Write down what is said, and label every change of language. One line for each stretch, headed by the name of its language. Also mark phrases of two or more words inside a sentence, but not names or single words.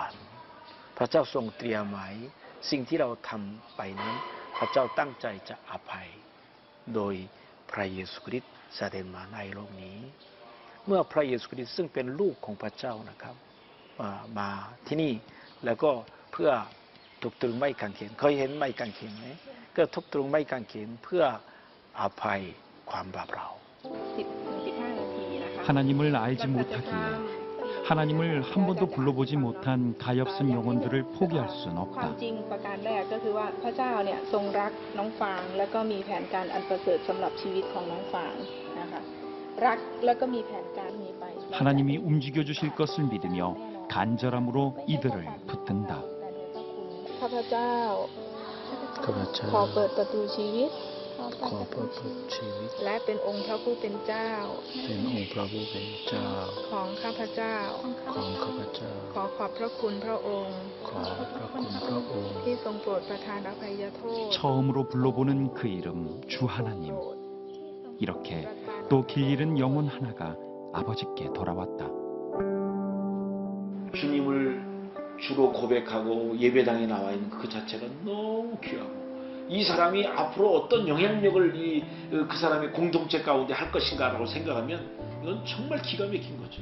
Thai: รรค์พระเจ้าทรงเตรียมไว้สิ่งที่เราทำไปนั้นพระเจ้าตั้งใจจะอภัยโดยพระเยซูคริสต์เสด็จมาในโลกนี้เมื่อพระเยซูคริสต์ซึ่งเป็นลูกของพระเจ้านะครับมาที่นี่แล้วก็เพื่อทุบตรึงไม้กางเขนเคยเห็นไม้กางเขนไหมก็ทุบตรึงไม้กางเขนเพื่ออภัยความบาปเรา 10-15 นาทีนะคะ
Korean: 하나님을 알지 못하기에 하나님을 한 번도 불러보지 못한 가엾은 영혼들을 포기할 순
Thai: ความ
Korean: 없다.
Thai: จริงประการแรกก็คือว่าพระเจ้าเนี่ยทรงรักน้องฟางแล้วก็มีแผนการอันประเสริฐสำหรับชีวิตของน้องฟางนะคะรักแล้วก็มีแผนการมีไป
Korean: 하나님이 움직여 주실 것을 믿으며 간절함으로 이들을 붙든다.
Thai: ข้าพเจ้า ข้าพเจ้า ขอเปิดประตูชีวิต ขอเปิดชีวิต และเป็นองค์พระผู้เป็นเจ้า เป็นองค์พระผู้เป็นเจ้า ของข้าพเจ้า ของข้าพเจ้า ขอขอบพระคุณพระองค์ ขอพระคุณพระองค์ ที่ทรงโปรดประทานอภัยโทษ
Korean: 처음으로 불러보는 그 이름 주 하나님. 이렇게 또 길 잃은 영혼 하나가 아버지께 돌아왔다. 주님을 주로 고백하고 예배당에 나와 있는 그 자체가 너무 귀하고 이 사람이 앞으로 어떤 영향력을 그 사람의 공동체 가운데 할 것인가라고 생각하면 이건 정말 기가 막힌 거죠.